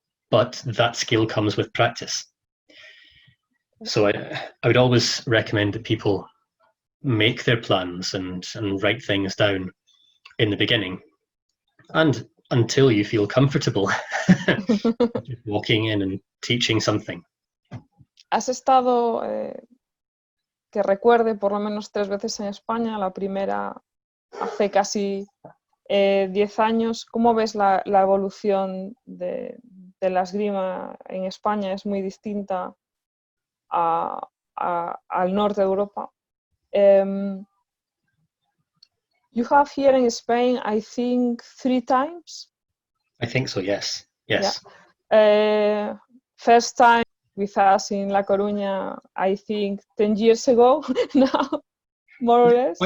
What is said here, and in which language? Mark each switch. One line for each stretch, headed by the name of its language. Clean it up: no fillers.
English: But that skill comes with practice. So I would always recommend that people make their plans and write things down in the beginning, and until you feel comfortable just walking in and teaching something.
Spanish: Has estado, que recuerde, por lo menos 3 veces en España, la primera hace casi 10 años. ¿Cómo ves la evolución de la esgrima en España? Es muy distinta al norte de Europa.
English: You have here in Spain, I think, 3 times? I think so, yes. Yes. Yeah. First time with us in La Coruña, I think 10 years ago now, more or less.